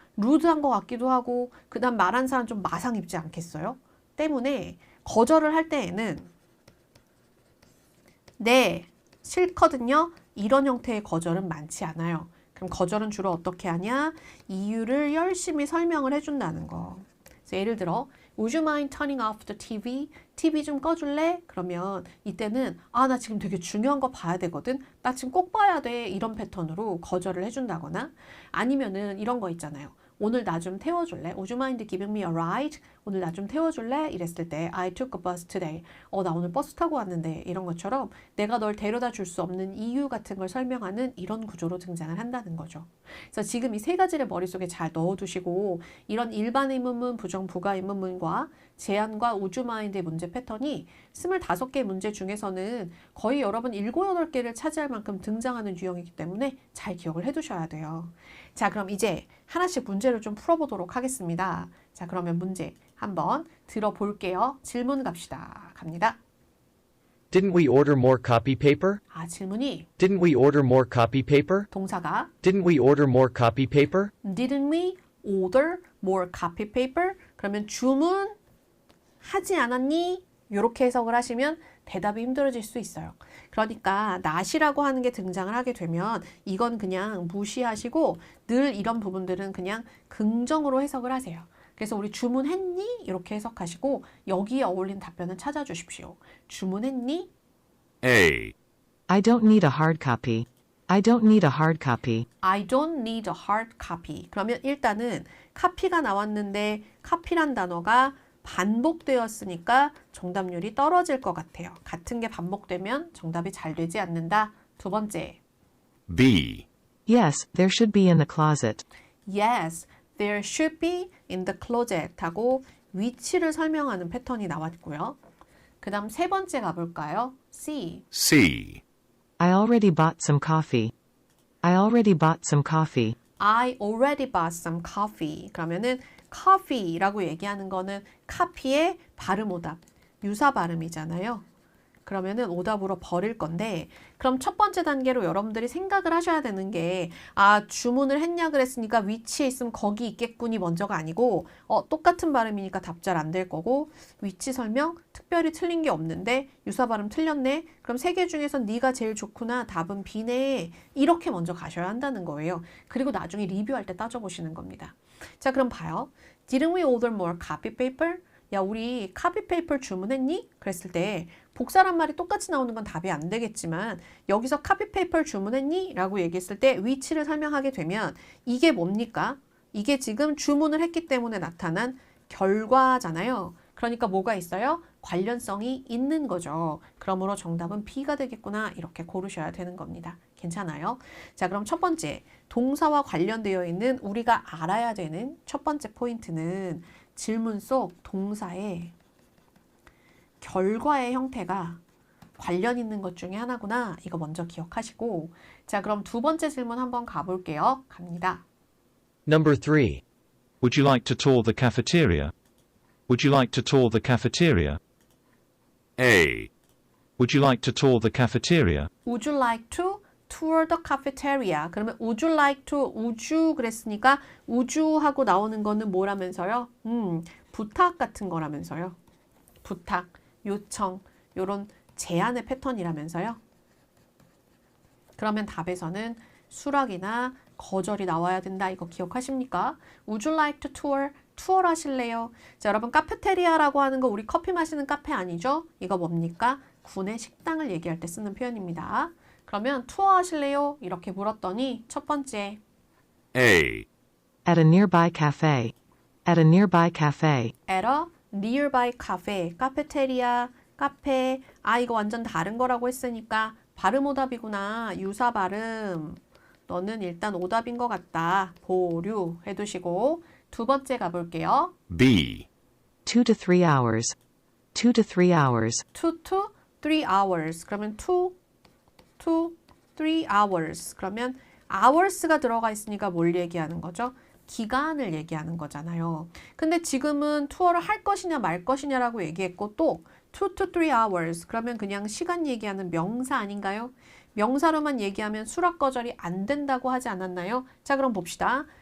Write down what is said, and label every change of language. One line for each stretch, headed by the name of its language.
Korean: 루드한 것 같기도 하고 그 다음 말한 사람 좀 마상 입지 않겠어요? 때문에 거절을 할 때에는 네 싫거든요 이런 형태의 거절은 많지 않아요. 그럼 거절은 주로 어떻게 하냐? 이유를 열심히 설명을 해준다는 거. 그래서 예를 들어
English: would you mind turning off the TV?
Korean: TV 좀 꺼줄래? 그러면 이때는 아, 나 지금 되게 중요한 거 봐야 되거든. 나 지금 꼭 봐야 돼. 이런 패턴으로 거절을 해준다거나 아니면은 이런 거 있잖아요. 오늘 나 좀 태워줄래?
English: Would you mind giving me a ride?
Korean: 오늘 나 좀 태워줄래? 이랬을 때
English: I took a bus today.
Korean: 나 오늘 버스 타고 왔는데 이런 것처럼 내가 널 데려다 줄 수 없는 이유 같은 걸 설명하는 이런 구조로 등장을 한다는 거죠. 그래서 지금 이 세 가지를 머릿속에 잘 넣어두시고 이런 일반 의문문, 부정, 부가 의문문과 제안과 would you mind의 문제 패턴이 25개 문제 중에서는 거의 여러분 7, 8개를 차지할 만큼 등장하는 유형이기 때문에 잘 기억을 해두셔야 돼요. 자, 그럼 이제 하나씩 문제를 좀 풀어보도록 하겠습니다. 자, 그러면 문제 한번 들어볼게요. 질문 갑시다. 갑니다.
English: Didn't we order more copy paper?
Korean: 아, 질문이
English: Didn't we order more copy paper?
Korean: 동사가
English: Didn't we order more copy paper? Didn't we order more copy paper?
Korean: 그러면 주문 하지 않았니? 이렇게 해석을 하시면 대답이 힘들어질 수 있어요. 그러니까 not이라고 하는 게 등장을 하게 되면 이건 그냥 무시하시고 늘 이런 부분들은 그냥 긍정으로 해석을 하세요. 그래서 우리 주문했니? 이렇게 해석하시고 여기에 어울리는 답변을 찾아주십시오. 주문했니?
English: A. I don't need a hard copy. I don't need a hard copy. I don't need a hard copy.
Korean: 그러면 일단은 카피가 나왔는데 카피란 단어가 반복되었으니까 정답률이 떨어질 것 같아요. 같은 게 반복되면 정답이 잘 되지 않는다. 두 번째.
English: B. Yes, there should be in the closet. Yes, there should be in the closet
Korean: 하고 위치를 설명하는 패턴이 나왔고요. 그 다음 세 번째 가볼까요?
English: C. C. I already bought some coffee. I already bought some coffee. I already bought some coffee.
Korean: 그러면은 coffee라고 얘기하는 거는 카피의 발음 오답, 유사 발음이잖아요. 그러면은 오답으로 버릴 건데 그럼 첫 번째 단계로 여러분들이 생각을 하셔야 되는 게 주문을 했냐 그랬으니까 위치에 있으면 거기 있겠군이 먼저가 아니고 똑같은 발음이니까 답 잘 안 될 거고 위치 설명 특별히 틀린 게 없는데 유사 발음 틀렸네. 그럼 세 개 중에서 네가 제일 좋구나. 답은 B네. 이렇게 먼저 가셔야 한다는 거예요. 그리고 나중에 리뷰할 때 따져보시는 겁니다. 자, 그럼 봐요.
English: Didn't we order more copy paper?
Korean: 야, 우리 카피 페이퍼 주문했니? 그랬을 때 복사란 말이 똑같이 나오는 건 답이 안 되겠지만 여기서 카피 페이퍼 주문했니? 라고 얘기했을 때 위치를 설명하게 되면 이게 뭡니까? 이게 지금 주문을 했기 때문에 나타난 결과잖아요. 그러니까 뭐가 있어요? 관련성이 있는 거죠. 그러므로 정답은 B가 되겠구나. 이렇게 고르셔야 되는 겁니다. 괜찮아요? 자, 그럼 첫 번째 동사와 관련되어 있는 우리가 알아야 되는 첫 번째 포인트는 질문 속 동사의 결과의 형태가 관련 있는 것 중에 하나구나. 이거 먼저 기억하시고 자, 그럼 두 번째 질문 한번 가볼게요. 갑니다.
English: Number 3. Would you like to tour the cafeteria? Would you like to tour the cafeteria? A. Would you like to tour the cafeteria? Would you like to tour the cafeteria?
Korean: 그러면
English: would you like to, would you
Korean: 그랬으니까
English: would you
Korean: 하고 나오는 거는 뭐라면서요? 부탁 같은 거라면서요. 부탁, 요청, 요런 제안의 패턴이라면서요. 그러면 답에서는 수락이나 거절이 나와야 된다. 이거 기억하십니까?
English: Would you like to tour?
Korean: 투어를 하실래요? 자, 여러분 카페테리아라고 하는 거 우리 커피 마시는 카페 아니죠? 이거 뭡니까? 구내 식당을 얘기할 때 쓰는 표현입니다. 그러면 투어 하실래요? 이렇게 물었더니 첫 번째
English: A. At a nearby cafe. At a nearby cafe. at a nearby cafe.
Korean: 카페테리아, 카페. 이거 완전 다른 거라고 했으니까 발음 오답이구나. 유사 발음. 너는 일단 오답인 것 같다. 보류 해두시고 두 번째 가볼게요.
English: B. 2 to 3 hours. 2 to 3 hours. 2 to 3 hours.
Korean: 그러면
English: 2 to 3 hours.
Korean: 그러면 hours가 들어가 있으니까 뭘 얘기하는 거죠? 기간을 얘기하는 거잖아요. 근데 지금은 투어를 할 것이냐 말 것이냐라고 얘기했고 또
English: 2 to 3 hours.
Korean: 그러면 그냥 시간 얘기하는 명사 아닌가요? 명사로만 얘기하면 수락 거절이 안 된다고 하지 않았나요? 자, 그럼 봅시다.